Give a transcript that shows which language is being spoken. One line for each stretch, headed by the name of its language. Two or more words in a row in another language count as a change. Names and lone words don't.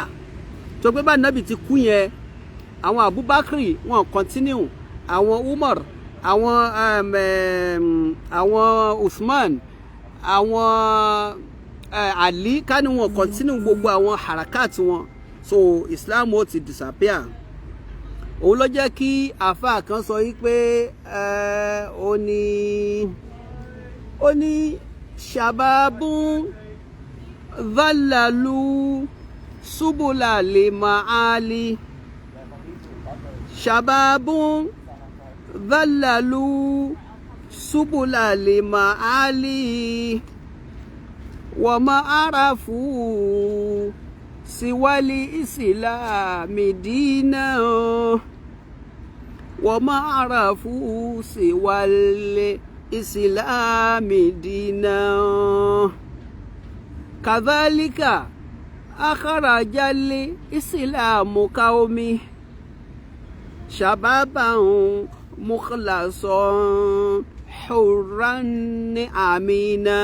Yoruba: tó pé bá ànábì ti kú yẹn, àwọn Abubakar wọ́n continue, àwọn Umar, àwọn Usman, àwọn Ali kání wọ́n continue gbogbo àwọn harakat wọn. So Islam ó ti disappear. Òun ló jẹ́ kí àfáà kan sọ yí pé ó ní
Arabic: شباب ذللوا سبل المعالي شباب ذللوا سبل المعالي وما عرفوا siwali islami dina وما عرفوا سوى الإسلام دينا وما عرفوا سوى الإسلام دينا كذلك أخرج الإسلام قومي شبابا مخلصا حرا أمينا.